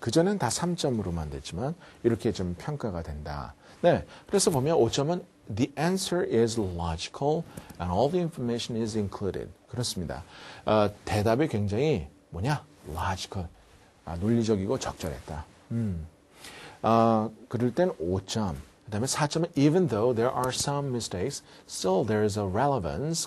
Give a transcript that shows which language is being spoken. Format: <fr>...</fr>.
<ko>그전엔 다 3점으로만 됐지만 이렇게 좀 평가가 된다. 네, 그래서 보면 5점은</ko> <en>the answer is logical and all the information is included.</en> <ko>그렇습니다. 대답이 굉장히 logical, 논리적이고 적절했다. 그럴 땐 5점. 그 다음에 4점은</ko> <en>even though there are some mistakes, still there is a relevance.</en>